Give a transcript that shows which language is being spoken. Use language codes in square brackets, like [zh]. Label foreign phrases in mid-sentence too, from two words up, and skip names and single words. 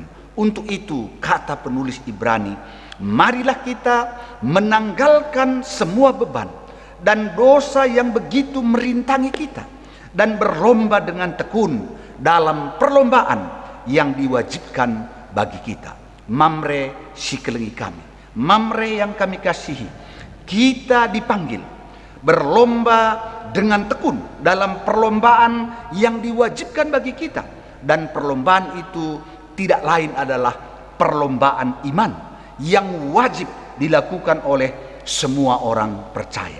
[id] Untuk itu kata penulis Ibrani, marilah kita menanggalkan semua beban dan dosa yang begitu merintangi kita, dan berlomba dengan tekun dalam perlombaan yang diwajibkan bagi kita. Mamre [btx] sikelengi kami, [id] mamre yang kami kasihi, kita dipanggil berlomba dengan tekun dalam perlombaan yang diwajibkan bagi kita. Dan perlombaan itu tidak lain adalah perlombaan iman yang wajib dilakukan oleh semua orang percaya.